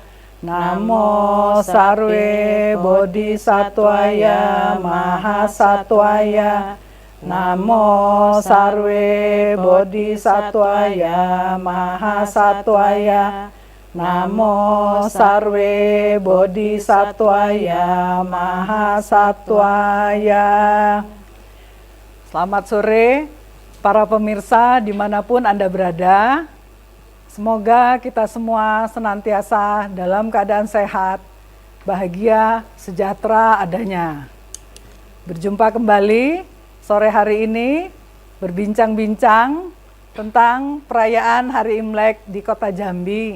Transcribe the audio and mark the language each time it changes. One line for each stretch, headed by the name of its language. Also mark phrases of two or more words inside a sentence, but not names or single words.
Sanskrit: Namo sarve bodhisattvaya mahasattvaya. Namo sarve bodhisattvaya mahasattvaya. Namo sarve bodhisattvaya mahasattvaya.
Indonesian: Selamat sore para pemirsa dimanapun Anda berada. Semoga kita semua senantiasa dalam keadaan sehat, bahagia, sejahtera adanya. Berjumpa kembali sore hari ini berbincang-bincang tentang perayaan Hari Imlek di Kota Jambi.